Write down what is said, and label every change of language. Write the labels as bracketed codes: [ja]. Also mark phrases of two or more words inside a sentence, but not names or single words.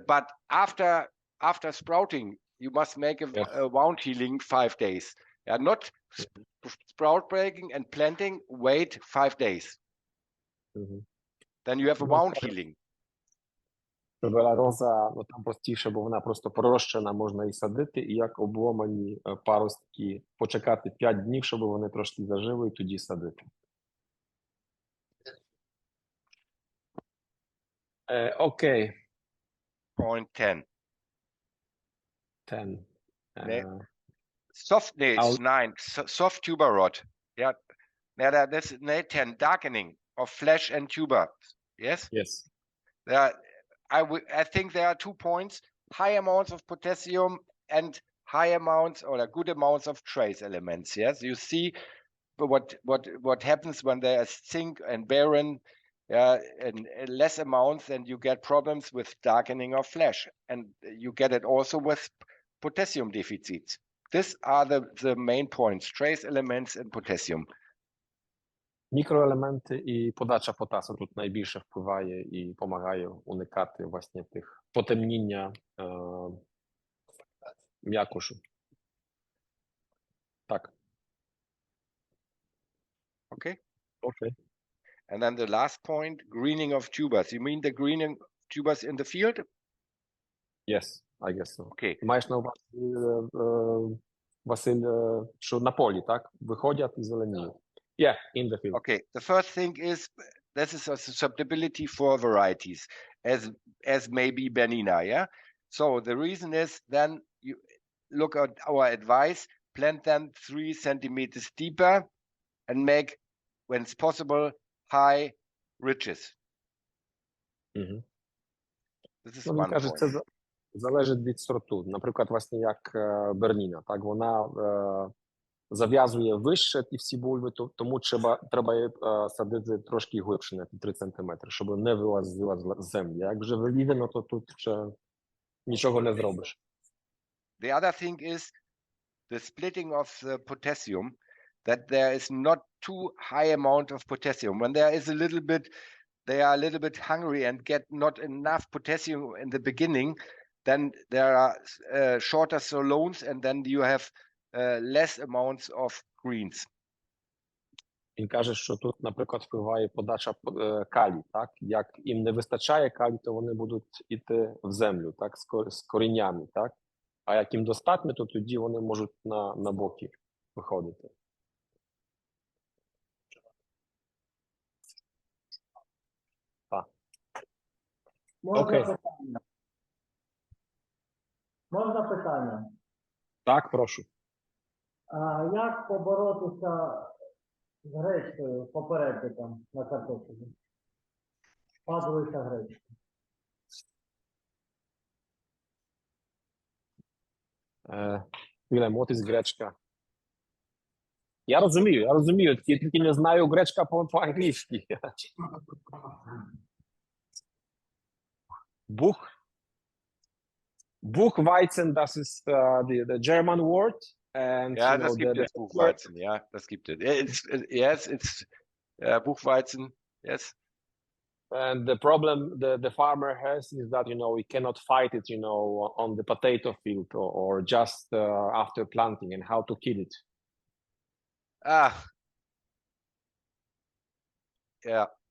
[en] But after sprouting, you must make a wound healing 5 days. Yeah, not sprout breaking and planting. Wait 5 days. Then you have a wound healing. Bella Rosa, [uk] там простіше, бо вона просто пророщена, можна і садити, і як обломані паростки почекати 5 днів, щоб вони трошки зажили, і тоді садити. Окей. [en] Point 10. 10. Soft, it's 9. Soft tuber rot. Yeah. Now that's 10. Darkening of flesh and tuber. Yes? Yes. I think there are 2 points: high amounts of potassium and high amounts or good amounts of trace elements. Yes, you see what happens when there is zinc and boron, and less amounts, then you get problems with darkening of flesh, and you get it also with potassium deficits. These are the main points: trace elements and potassium. [uk] Мікроелементи і подача потасу тут найбільше впливає і допомагає уникати власне тих потемніння м'якошу. Так. [en] Okay. Okay. And then the last point, greening of tubers. You mean the greening of tubers in the field? Yes, I guess so. Okay. [uk] Маєш на увазі, Василь, що на полі, так? Виходять і зеленіють. [en] Yeah, in the field. Okay. The first thing is this is a susceptibility for varieties, as maybe Bernina. Yeah. So the reason is then you look at our advice: plant them 3 centimeters deeper, and make, when it's possible, high ridges. This is one [uk] каже, [en] point. [uk] це залежить від сорту. Наприклад, власне, як Берніна, так, вона зав'язує вище ті всі бульби, тому треба садити трошки глибше, на 3 сантиметри, щоб не вилазила з землі. Як вже вилізено, то тут ще нічого не зробиш. [en] The other thing is the splitting of the potassium, that there is not too high amount of potassium. When there is a little bit, they are a little bit hungry and get not enough potassium in the beginning, then there are shorter solones, and then you have less amounts of greens. [uk] Він каже, що тут, наприклад, впливає подача калію, так? Як їм не вистачає калію, то вони будуть йти в землю, так, з коріннями, так? А як їм достатньо, то тоді вони можуть на боки виходити. Так. Окей. Можна питання? Так, прошу. А як поборотися з гречкою попередником на картоплі? Падується гречка. [en] What is гречка? [uk] Я розумію, тільки не знаю гречка по-англійськи. [en] Buchweizen, [de] das ist [en] the German word. And, [de] Ja, das gibt es, Buchweizen, ja, das gibt es. [en] It's Buchweizen, yes. And the problem the farmer has is that, he cannot fight it, on the potato field or just after planting, and how to kill it. Yeah.